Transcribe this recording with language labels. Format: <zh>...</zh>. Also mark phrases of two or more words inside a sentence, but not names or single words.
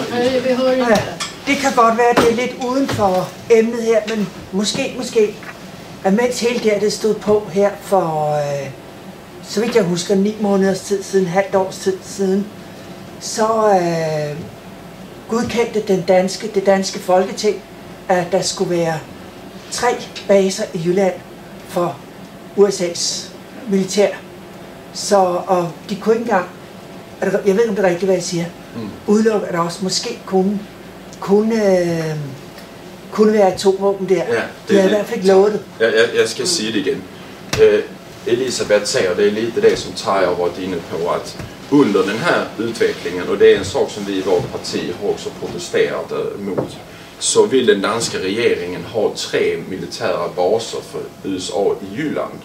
<da>Det kan godt være, at det er lidt uden for emnet her, men måske, at mens hele det stod på her for, så vidt jeg husker, 9 måneders tid siden, halvt års tid siden, så godkendte det danske Folketing, at der skulle være 3 baser i Jylland for USA's militær. Så, og de kunne ikke engang, jeg ved ikke, om det er rigtigt, hvad jeg siger, udelukke, at der også måske kunne være atomvåben der. Ja, de havde i hvert fald ikke lovet det. Jeg skal sige det igen.</da> <sv>Elisabeth säger, det är lite det som Tarja har varit inne på, att under den här utvecklingen, och det är en sak som vi i vårt parti har också protesterat mot, så vill den danska regeringen ha 3 militära baser för USA i Jylland.</sv>